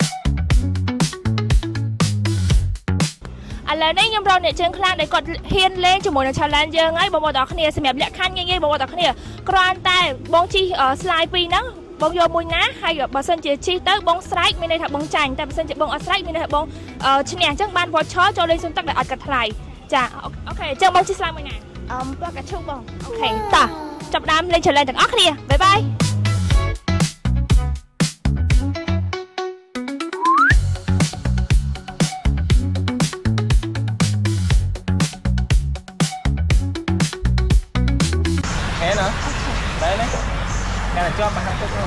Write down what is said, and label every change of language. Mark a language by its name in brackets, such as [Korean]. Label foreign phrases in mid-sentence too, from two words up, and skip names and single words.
[Khmer] ឡូវនេះខ្ញុំរកអ្នកជើងខ្លាំងដែលគាត់ហ៊ានលេងជាមួយនឹង challenge យើងហើយបងប្អូនទាំងអស់គ្នាសម្រាប់លក្ខខណ្ឌងាយៗបងប្អូនទាំងអស់គ្នាគ្រាន់តែបងជិះ slide ពីរហ្នឹងបងយកមួយណាហើយបើសិនជាជិះទៅបងស្រែកមានន័យថាបងចាញ់តែបើសិនជាបងអត់ស្រែកមានន័យថាបងឈ្នះអញ្ចឹងបាន voucher ចូលលេងសួនទឹកដែលអត់កាត់ថ្លៃចាអូខេអញ្ចឹងបងជិះ slide មួយណាប្រកាឈូបងអូខេតោះចាប់ដើមលេង challenge ទាំងអស់គ្នាបាយបាយ [Vietnamese] hả? Đấy đấy. Cái này cho bạn học thôi.